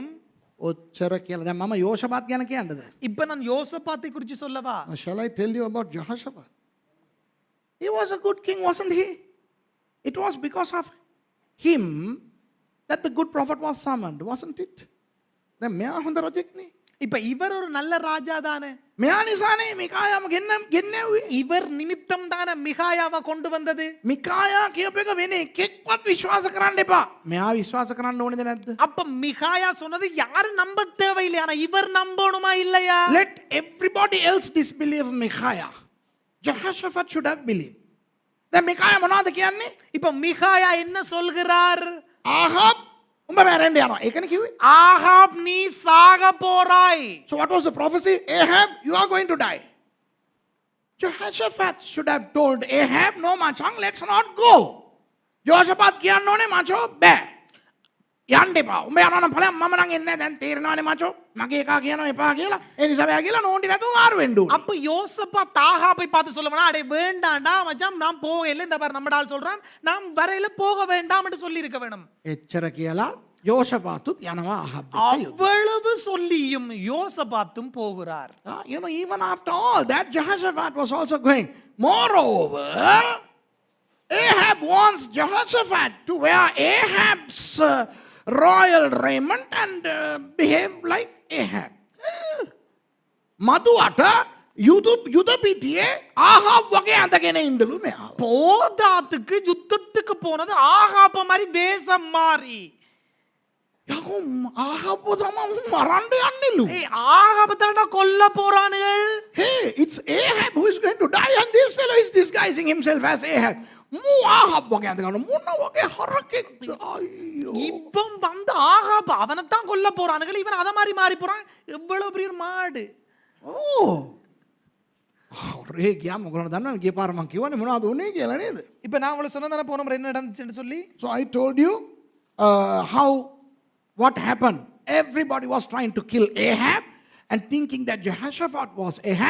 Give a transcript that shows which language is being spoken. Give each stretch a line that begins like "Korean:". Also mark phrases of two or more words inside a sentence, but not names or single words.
Sinhala: ඔච්චර කියලා. දැන් මම යෝෂපාත් ගැන කියන්නද?
Tamil: இப்ப நான் யோசபாத்தை குறித்து சொல்லவா?
English: Shall I tell you about Jehoshaphat? He was a good king, wasn't he? It was because of him that the good prophet was summoned, wasn't it?
Sinhala: දැන් මෙයා හොඳ රජෙක් නේ.
Tamil: இப்ப இவர் ஒரு நல்ல ராஜா தானே.
Sinhala: මෙයා නිසානේ මිකායාම ගෙන්නැව්වේ.
Tamil: இவர் நிமித்தம் தானே மிகாயாவை கொண்டு வந்தது.
Sinhala: මිකායා කියපු එක වෙන එකෙක්වත් විශ්වාස කරන්න එපා. මෙයා විශ්වාස කරන්න ඕනේද නැද්ද?
Tamil: அப்ப மிகாயா சொன்னது யாரும் நம்ப தேவையில்லை, ஆனா இவர் நம்பணுமா இல்லையா?
English: Let everybody else disbelieve Micaiah. Jehoshaphat should have believed.
Sinhala: දැන් මිකායා මොනවද කියන්නේ?
Tamil: இப்ப மிகாயா என்ன சொல்கிறார்?
Sinhala: ආහාබ් උඹ මැරෙන්න යනවා. ඒකනේ කිව්වේ.
Tamil: ஆகாப் நீ சாக போறாய்.
English: So what was the prophecy? Ahab, you are going to die. Jehoshaphat should have told Ahab, no machang, let's not go.
Sinhala: Jehoshaphat කියන්න ඕනේ මචෝ බෑ. යන්න එපා. උඹ යනවා නම් ඵලයන් මම නම් එන්නේ නැහැ. දැන් තේරෙනවානේ මචෝ. මගේ එකා කියනවා එපා කියලා. ඒ නිසා බෑ කියලා නෝන්ටි නැතුව මාරු වෙන්න ඕනේ.
Tamil: அப்ப யோசபாத் ஆகாபை பார்த்து சொல்லுவானா, அடே வேண்டாம்டா மச்சான், நான் போகல, இந்த பாரு நம்ம ஆள் சொல்றான், நாம் வரையில போக வேண்டாம் என்று சொல்லி இருக்க வேணும்.
Sinhala: එච්චර කියලා යෝෂපාතුත් යනවා ආහාබ්.
Tamil: அவ்வளவு சொல்லியும் யோசபாத்தும் போகிறார்.
English: Even after all that, Jehoshaphat was also going. Moreover, Ahab wants Jehoshaphat to wear Ahab's royal raiment and behave like Ahab.
Sinhala: මදුවට යුද පිටියේ ආහාබ් වගේ අඳගෙන ඉඳලු මෙයා.
Tamil: போதாத்துக்கு யுத்தத்துக்கு போனது ஆகாப மாதிரி வேஷம் மாறி.
Sinhala: යකෝ ආහාබ් තමයි මරන්න යන්නේලු.
Tamil: ஏய் ஆகாப தான கொல்ல போறானுகள்.
English: Hey, it's Ahab who is going to die and this fellow is disguising himself as Ahab.
Sinhala: ආහාබ් වගේ අඳගෙන මොන වගේ හරකෙක්ද? අයියෝ.
Tamil: இவன் வந்து ஆகாப அவனைத்தான் கொல்ல போறானுகள், இவன் அத மாதிரி மாறி போறான். எவ்வளவு பெரிய மாடு.
Sinhala: රේ ගියා මොකද දන්නවද? ගිය පාර මං කිව්වනේ මොනවද උනේ කියලා නේද?
Tamil: இப்ப நான் உங்களுக்கு சொன்னதானே போன முறை என்ன நடந்துச்சுன்னு சொல்லி.
English: So I told you what happened. Everybody was trying to kill Ahab and thinking that Jehoshaphat was Ahab.